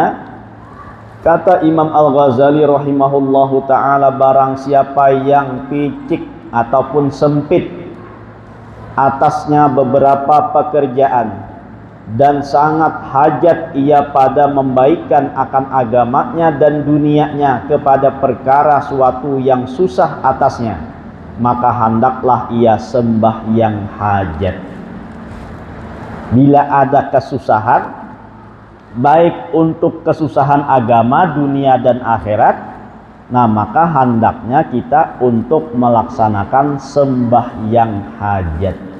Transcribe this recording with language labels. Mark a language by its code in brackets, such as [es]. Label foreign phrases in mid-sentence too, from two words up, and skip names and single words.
[id] Kata Imam Al-Ghazali [ar] رحمه الله تعالى, [id] barang siapa yang picik ataupun sempit atasnya beberapa pekerjaan dan sangat hajat ia pada membaikan akan agamanya dan dunianya kepada perkara suatu yang susah atasnya, maka hendaklah ia sembahyang hajat. Bila ada kesusahan, baik untuk kesusahan agama, dunia dan akhirat, Nah, maka hendaknya kita untuk melaksanakan sembahyang hajat.